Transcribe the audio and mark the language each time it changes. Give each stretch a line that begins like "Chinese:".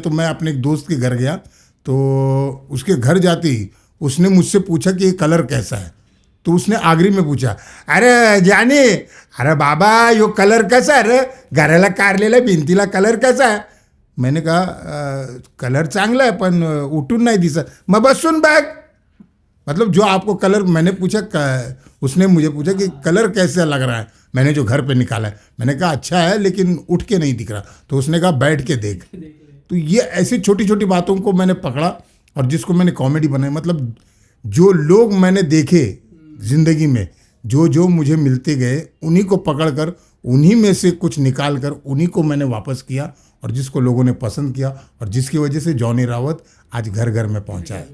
Hindi: तो मैं अपने एक दोस्त के घर गया, तो उसके घर जाते ही उसने मुझसे पूछा कि ये कलर कैसा है। तो उसने आगरी में पूछा,
Marathi: अरे जाने, अरे बाबा यो कलर कैसा है रे, घराला कारलेला भिंतीला कलर कैसा है।
Hindi: मैंने कहा
Marathi: कलर चांगला है पण उठून नाही दिसत, मग बसून बघ।
Hindi: मतलब जो आपको कलर, मैंने पूछा, उसने मुझे पूछा कि कलर कैसा लग रहा है, मैंने जो घर पे निकाला है। मैंने कहा अच्छा है लेकिन उठ के नहीं दिख रहा। तो उसने कहा बैठ के देख। तो ये ऐसी छोटी छोटी बातों को मैंने पकड़ा और जिसको मैंने कॉमेडी बनाई। मतलब जो लोग मैंने देखे जिंदगी में, जो जो मुझे मिलते गए, उन्हीं को पकड़कर उन्हीं में से कुछ निकाल कर उन्हीं को मैंने वापस किया और जिसको लोगों ने पसंद किया और जिसकी वजह से जॉनी रावत आज घर घर में पहुंचा है।